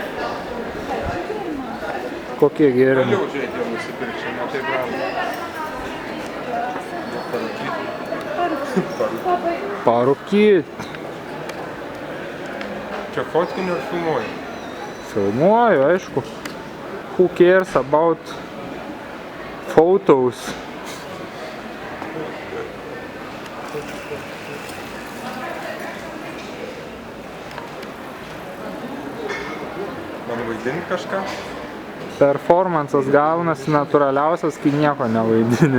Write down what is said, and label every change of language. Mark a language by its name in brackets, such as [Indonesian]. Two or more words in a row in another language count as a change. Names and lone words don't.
[Lithuanian] Kokie gėrimai? Galiu žiūrėti jau nusipirkti, ne taip brangu. Parūkyt. Čia fotkiniu ir filmuoju? Filmuoju, aišku. [English] Who cares about photos? [Lithuanian] Man vaidinti kažką? Performances gaunasi natūraliausias, kai nieko nevaidini.